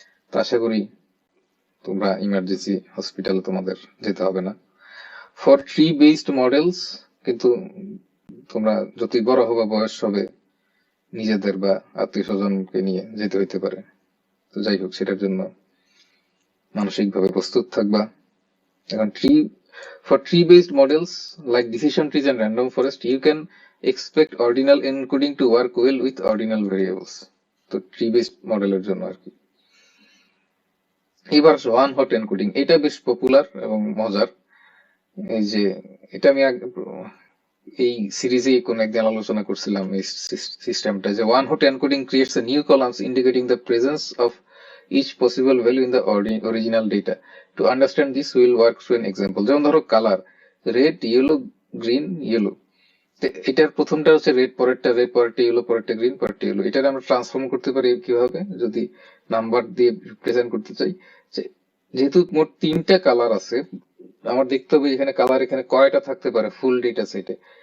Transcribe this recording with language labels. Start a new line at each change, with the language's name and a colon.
Bangla: তো আশা করি তোমরা ইমার্জেন্সি হসপিটালে তোমাদের যেতে হবে না।
English: for tree based models
Bangla: কিন্তু তোমরা যতই বড় হবে, বয়স হবে, নিজেদের বা আত্মীয় স্বজনকে নিয়ে যেতে হইতে পারে। তো যাই হোক, সেটার জন্য মানসিকভাবে প্রস্তুত থাকবা। এখন
English: for tree based models like decision trees and random forest, you can expect ordinal encoding to work well with ordinal variables.
Bangla: তো ট্রি বেসড মডেলের জন্য আর কি। এবার
English: One hot encoding, এটা বেশ popular এবং মজার। এই যে এটা আমি এই সিরিজে কোন একদিন আলোচনা করছিলাম এই সিস্টেমটা, যে one hot encoding creates a new columns indicating the presence of each possible value in the original data. To understand this, we will work through an example.
Bangla: যেমন ধরো colour, red, yellow, green, yellow. এটার প্রথমটা হচ্ছে red, পরেরটা red, পরেরটা yellow, পরেরটা green, পরেরটা yellow. এটা আমরা ট্রান্সফর্ম করতে পারি কিভাবে, যদি নাম্বার দিয়ে প্রেজেন্ট করতে চাই। যেহেতু মোট 3টা কালার আছে, আমার দেখতে হবে এখানে কালার এখানে কয়টা থাকতে পারে ফুল ডেটা সেটে।